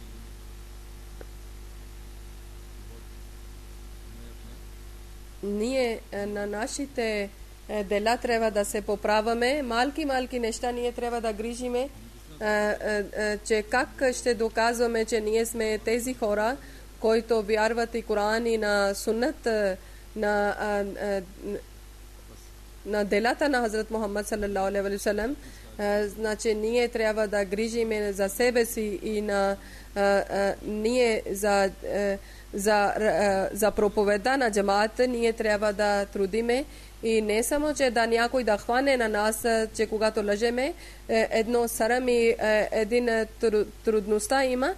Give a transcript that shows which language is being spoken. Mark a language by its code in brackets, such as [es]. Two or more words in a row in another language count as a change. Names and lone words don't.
[bg] Ние на нашите дела трябва да се поправяме. Малки неща ние трябва да грижиме, че как ще доказваме, че ние сме тези хора, които вярват и Коран и на суннат, на делата на Хазрат Мухаммад [ar] صلى الله عليه وسلم. [bg] Значи ние трябва да грижиме за себе си и на ние за проповеда на джамаата ние трябва да трудиме и не само, че да някой да хване на нас, че когато лъжеме, едно сарам и един трудността има.